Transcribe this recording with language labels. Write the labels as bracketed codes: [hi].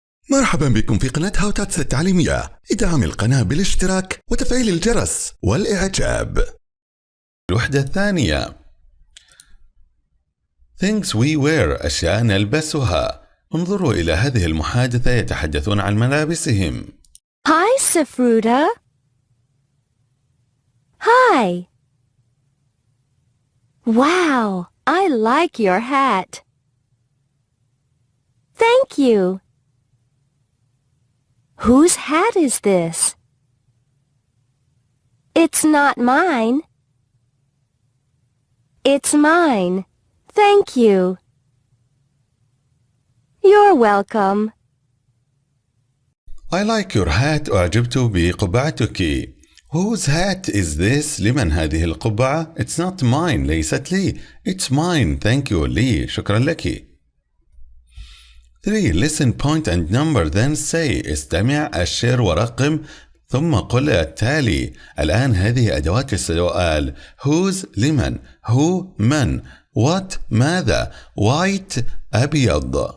[ar] مرحبا بكم في قناة Tuts التعليمية. ادعم القناة بالاشتراك وتفعيل الجرس والإعجاب. الوحدة الثانية. [en] Things we wear، [ar] أشياء نلبسها. انظروا إلى هذه المحادثة، يتحدثون عن ملابسهم. [en] Hi, Safruta. Hi. Wow, I like your hat. Thank you. Whose hat is this? It's not mine. It's mine. Thank you. You're welcome. I like your hat. [ar] أعجبت بقبعتك. [en] Whose hat is this؟ [ar] لمن هذه القبعة؟ [en] It's not mine. [ar] ليست لي. [en] It's mine. Thank you. [ar] لي. شكرا لك. 3. [en] Listen, point and number, then say. [ar] استمع، أشر ورقم، ثم قل التالي. الآن هذه أدوات السؤال. whose لمن، who من، what ماذا، white أبيض.